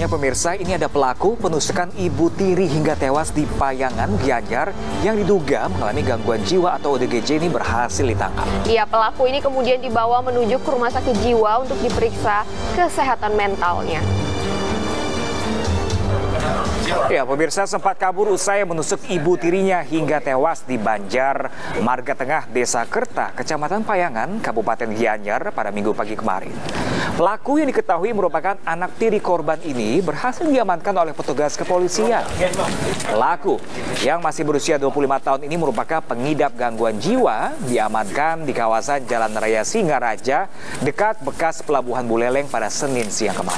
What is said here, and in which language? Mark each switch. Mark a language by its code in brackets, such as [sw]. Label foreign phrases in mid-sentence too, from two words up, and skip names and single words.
[id] Pemirsa, ini ada pelaku penusukan ibu tiri hingga tewas di Payangan, Gianyar yang diduga mengalami gangguan jiwa atau ODGJ ini berhasil ditangkap. Iya, pelaku ini kemudian dibawa menuju ke rumah sakit jiwa untuk diperiksa kesehatan mentalnya. Ya, pemirsa, sempat kabur usai menusuk ibu tirinya hingga tewas di Banjar, Marga Tengah, Desa Kerta, Kecamatan Payangan, Kabupaten Gianyar pada Minggu pagi kemarin. Pelaku yang diketahui merupakan anak tiri korban ini berhasil diamankan oleh petugas kepolisian. Pelaku yang masih berusia 25 tahun ini merupakan pengidap gangguan jiwa, diamankan di kawasan Jalan Raya Singaraja dekat bekas Pelabuhan Buleleng pada Senin siang kemarin.